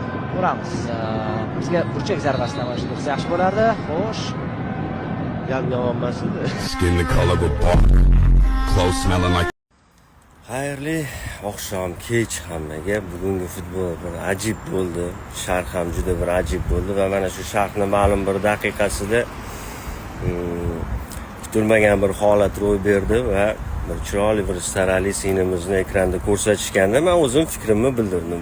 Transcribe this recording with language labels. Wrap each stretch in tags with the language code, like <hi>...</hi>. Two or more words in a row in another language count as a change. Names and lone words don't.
<uz>Ko'ramiz. Bizga burchak zarbasidan boshlaymiz. Yaxshi bo'lardi. Xo'sh. Yomon emas edi.</uz> <en>Skin the color of bark, clothes smelling like.</en> <uz>Xayrli oqshom, kech hammaga. Bugungi futbol bir ajib bo'ldi. Sharh ham juda bir ajib bo'ldi va mana shu sharhning ma'lum bir daqiqasida kutilmagan bir holat ro'y berdi va bir chiroyli bir sarali sinimizni ekranda ko'rsatishganda men o'zim fikrimni bildirdim.</uz>